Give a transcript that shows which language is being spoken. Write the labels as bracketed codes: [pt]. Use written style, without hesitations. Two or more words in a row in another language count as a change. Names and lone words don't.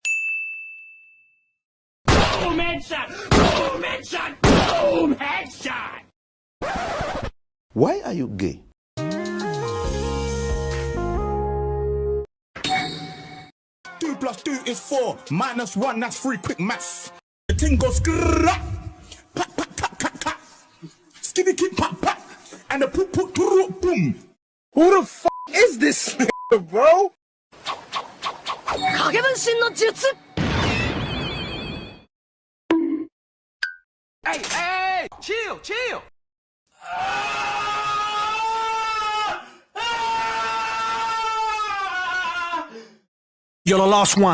[en] Boom headshot! Boom headshot! Boom headshot! Why are you gay? 2 + 2 is 4. -1, that's 3. Quick maths. The thing goes skrrrrap. Pat, pat, pat, pat, pat. Skitty, kid, pat, pat. And the poop, poop, poop, boom. Who the f is this nigga, bro? Hey! Chill! You're the last one.